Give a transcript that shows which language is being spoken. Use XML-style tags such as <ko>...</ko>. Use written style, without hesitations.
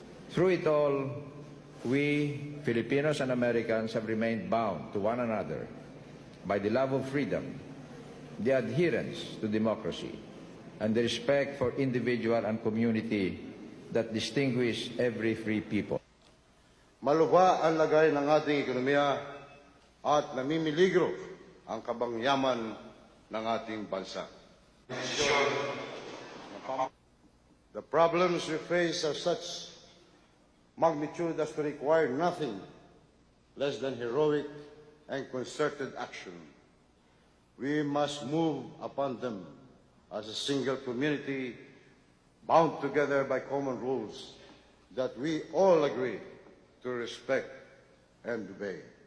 <en>Through it all, we, Filipinos and Americans, have remained bound to one another by the love of freedom, the adherence to democracy, and the respect for individual and community that distinguish every free people.</en> <tl>Malubha ang lagay ng ating ekonomiya at namimiligro ang kabangyaman ng ating bansa.</tl> <en>The problems we face are such magnitude as to require nothing less than heroic and concerted action. We must move upon them as a single community bound together by common rules that we all agree to respect and obey.</en>